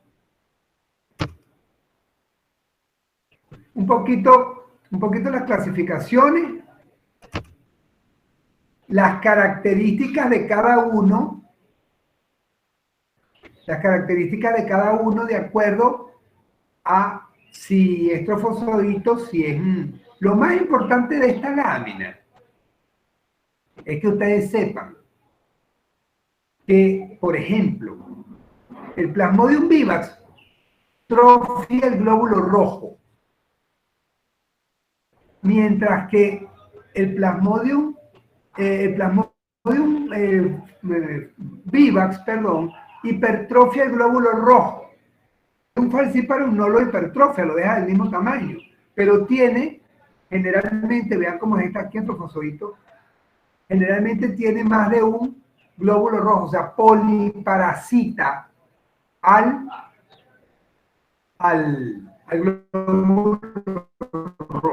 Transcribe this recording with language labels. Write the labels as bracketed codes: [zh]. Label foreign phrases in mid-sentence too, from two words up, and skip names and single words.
[es] Un poquito las clasificaciones, las características de cada uno, de acuerdo a si es trofosodito, si es... Lo más importante de esta lámina es que ustedes sepan que, por ejemplo, el Plasmodium vivax trofia el glóbulo rojo, mientras que el Plasmodium vivax, hipertrofia el glóbulo rojo. Un falciparum no lo hipertrofia, lo deja del mismo tamaño, pero tiene, generalmente, vean cómo es esta aquí en trofosodito, generalmente tiene más de un glóbulo rojo, o sea, poliparasita al glóbulo rojo.